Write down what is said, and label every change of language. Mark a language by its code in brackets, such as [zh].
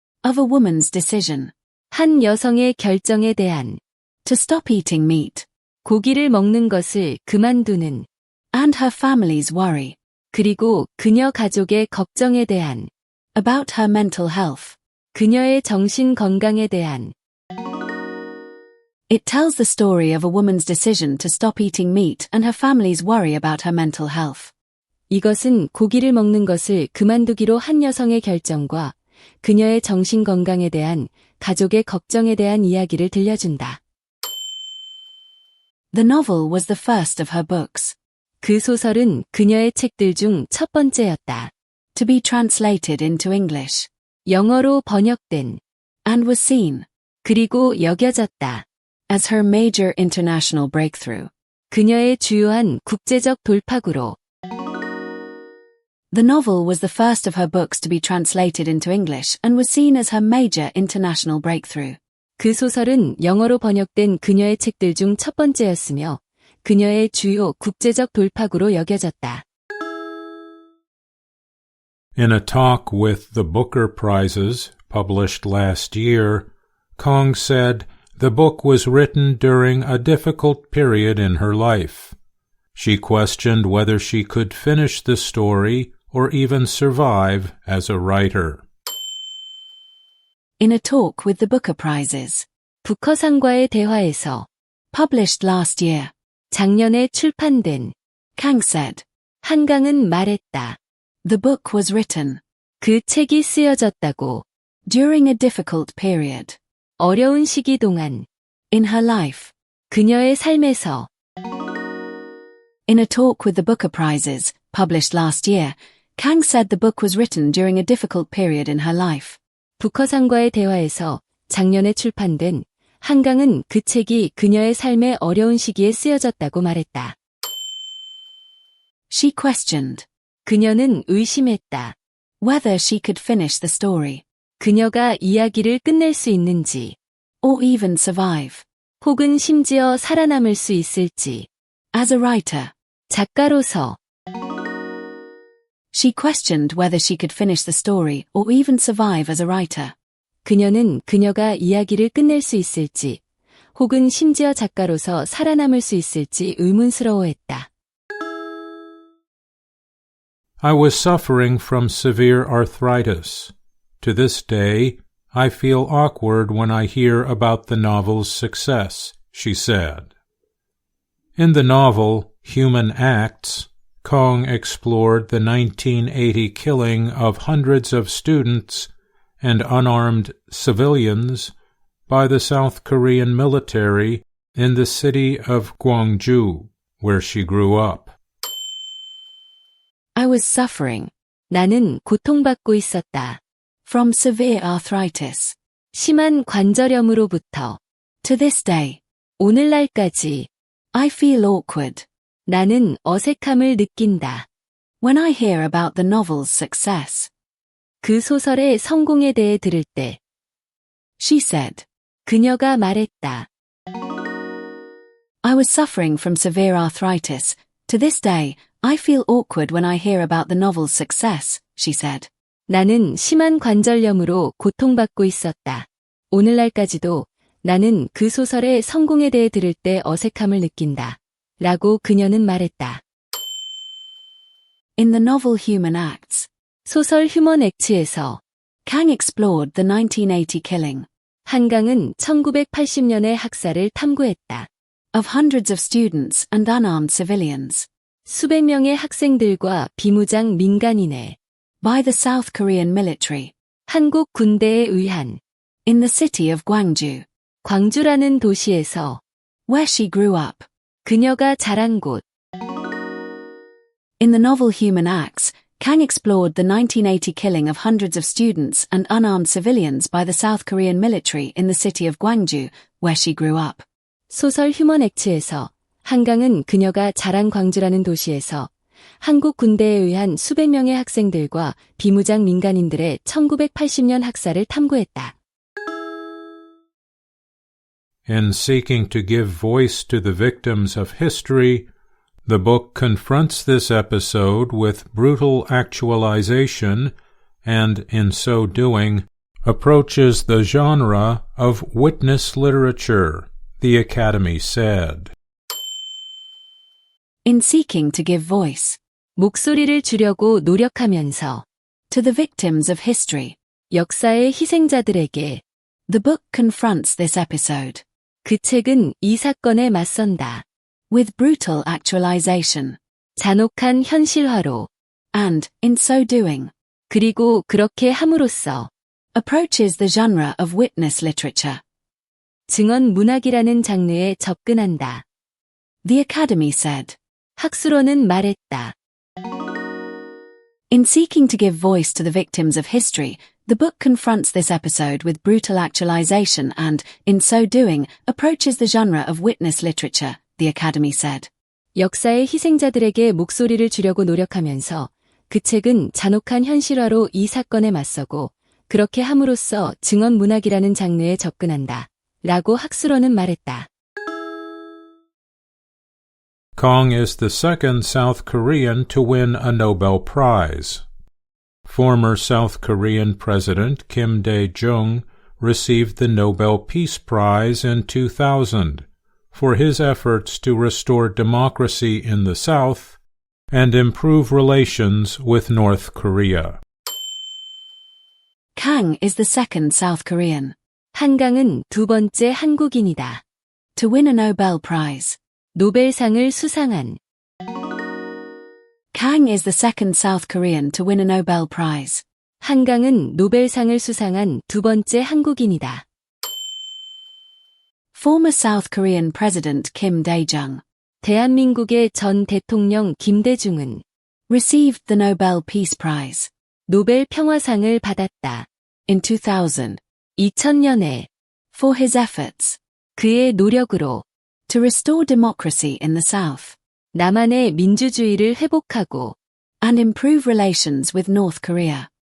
[en] Of a woman's decision. [ko] 한 여성의 결정에 대한. [en] To stop eating meat. [ko] 고기를 먹는 것을 그만두는 [en] and her family's worry [ko] 그리고 그녀 가족의 걱정에 대한 [en] about her mental health. [ko] 그녀의 정신 건강에 대한 [en] It tells the story of a woman's decision to stop eating meat and her family's worry about her mental health. [ko] 이것은 고기를 먹는 것을 그만두기로 한 여성의 결정과 그녀의 정신 건강에 대한 가족의 걱정에 대한 이야기를 들려준다. [en] The novel was the first of her books [ko] 그 소설은 그녀의 책들 중 첫 번째였다. [en] to be translated into English [ko] 영어로 번역된 [en] and was seen [ko] 그리고 여겨졌다. [en] as her major international breakthrough. [ko] 그녀의 주요한 국제적 돌파구로 [en] The novel was the first of her books to be translated into English and was seen as her major international breakthrough. [ko] 그 소설은 영어로 번역된 그녀의 책들 중 첫 번째였으며 그녀의 주요 국제적 돌파구로 여겨졌다. [en] In a talk with the Booker Prizes, published last year, Kong said the book was written during a difficult period in her life. She questioned whether she could finish the story or even survive as a writer. In a talk with the Booker Prizes, [ko] 부커상과의 대화에서 [en] published last year, [ko] 작년에 출판된 [en] Kang said, [ko] 한강은 말했다. [en] the book was written [ko] 그 책이 쓰여졌다고 [en] during a difficult period [ko] 어려운 시기 동안 [en] in her life. [ko] 그녀의 삶에서 [en] In a talk with the Booker Prizes, published last year, Kang said the book was written during a difficult period in her life. [ko] 부커상과의 대화에서 작년에 출판된 한강은 그 책이 그녀의 삶의 어려운 시기에 쓰여졌다고 말했다. [en] She questioned [ko] 그녀는 의심했다. [en] whether she could finish the story, [ko] 그녀가 이야기를 끝낼 수 있는지, [en] or even survive, [ko] 혹은 심지어 살아남을 수 있을지, [en] as a writer. [ko] 작가로서 [en] She questioned whether she could finish the story or even survive as a writer. [ko] 그녀는 그녀가 이야기를 끝낼 수 있을지, 혹은 심지어 작가로서 살아남을 수 있을지 의문스러워했다. [en] I was suffering from severe arthritis. To this day, I feel awkward when I hear about the novel's success, she said. In the novel, Human Acts, Kong explored the 1980 killing of hundreds of students and unarmed civilians by the South Korean military in the city of Gwangju, where she grew up. I was suffering [ko] 나는 고통받고 있었다. [en] from severe arthritis. [ko] 심한 관절염으로부터 [en] To this day, [ko] 오늘날까지 [en] I feel awkward [ko] 나는 어색함을 느낀다. [en] when I hear about the novel's success. [ko] 그 소설의 성공에 대해 들을 때 [en] She said, [ko] 그녀가 말했다. [en] I was suffering from severe arthritis. To this day, I feel awkward when I hear about the novel's success, she said. [ko] 나는 심한 관절염으로 고통받고 있었다. 오늘날까지도 나는 그 소설의 성공에 대해 들을 때 어색함을 느낀다. 라고 그녀는 말했다. [en] In the novel Human Acts, [ko] 소설 휴먼 액츠에서 [en] Kang explored the 1980 killing [ko] 한강은 1980년의 학살을 탐구했다. [en] of hundreds of students and unarmed civilians [ko] 수백 명의 학생들과 비무장 민간인의 [en] by the South Korean military [ko] 한국 군대에 의한 [en] in the city of Gwangju, [ko] 광주라는 도시에서 [en] where she grew up. [ko] 그녀가 자란 곳. [en] In the novel Human Acts, Kang explored the 1980 killing of hundreds of students and unarmed civilians by the South Korean military in the city of Gwangju, where she grew up. [ko] 소설 휴먼 액츠에서 한강은 그녀가 자란 광주라는 도시에서 한국 군대에 의한 수백 명의 학생들과 비무장 민간인들의 1980년 학살을 탐구했다. [en] In seeking to give voice to the victims of history, the book confronts this episode with brutal actualization and, in so doing, approaches the genre of witness literature, the Academy said. In seeking to give voice [ko] 목소리를 주려고 노력하면서 [en] to the victims of history, [ko] 역사의 희생자들에게 [en] the book confronts this episode [ko] 그 책은 이 사건에 맞선다. [en] with brutal actualization [ko] 잔혹한 현실화로 [en] and, in so doing, [ko] 그리고 그렇게 함으로써 [en] approaches the genre of witness literature. [ko] 증언 문학이라는 장르에 접근한다. [en] The Academy said. [ko] 학술원은 말했다. [en] In seeking to give voice to the victims of history, the book confronts this episode with brutal actualization and, in so doing, approaches the genre of witness literature, the Academy said. [ko] 역사의 희생자들에게 목소리를 주려고 노력하면서 그 책은 잔혹한 현실화로 이 사건에 맞서고 그렇게 함으로써 증언 문학이라는 장르에 접근한다. 라고 학술원은 말했다. [en] Kong is the second South Korean to win a Nobel Prize. Former South Korean President Kim Dae-jung received the Nobel Peace Prize in 2000 for his efforts to restore democracy in the South and improve relations with North Korea. Kang is the second South Korean [ko] 한강은 두 번째 한국인이다. [en] to win a Nobel Prize. [ko] 노벨상을 수상한 [en] Kang is the second South Korean to win a Nobel Prize. [ko] 한강은 노벨상을 수상한 두 번째 한국인이다. [en] Former South Korean President Kim Dae-jung [ko] 대한민국의 전 대통령 김대중은 [en] received the Nobel Peace Prize [ko] 노벨 평화상을 받았다. [en] in 2000 [ko] 2000년에 [en] for his efforts [ko] 그의 노력으로 [en] to restore democracy in the South [ko] 남한의 민주주의를 회복하고 [en] and improve relations with North Korea.